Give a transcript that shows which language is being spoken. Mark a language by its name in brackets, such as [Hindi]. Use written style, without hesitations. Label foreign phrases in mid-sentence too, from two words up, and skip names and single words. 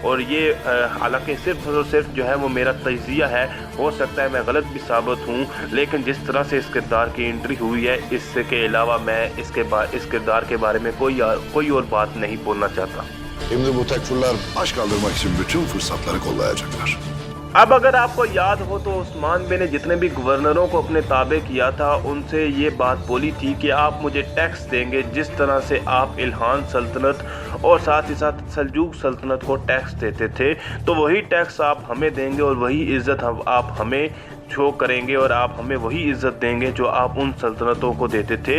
[Urdu] اور یہ حالانکہ صرف اور صرف جو ہے وہ میرا تجزیہ ہے، ہو سکتا ہے میں غلط بھی ثابت ہوں، لیکن جس طرح سے اس کردار کی انٹری ہوئی ہے اس کے علاوہ میں اس کردار کے بارے میں کوئی اور بات نہیں بولنا چاہتا. [Turkish] Şimdi bu tekfurlar baş kaldırmak için bütün fırsatları kollayacaklar. [Urdu] اب اگر آپ کو یاد ہو تو عثمان بے نے جتنے بھی گورنروں کو اپنے تابع کیا تھا ان سے یہ بات بولی تھی کہ آپ مجھے ٹیکس دیں گے جس طرح سے آپ الخان سلطنت اور ساتھ ہی ساتھ سلجوق سلطنت کو ٹیکس دیتے تھے، تو وہی ٹیکس آپ ہمیں دیں گے اور وہی عزت آپ ہمیں شو کریں گے اور آپ ہمیں وہی عزت دیں گے جو آپ ان سلطنتوں کو دیتے تھے.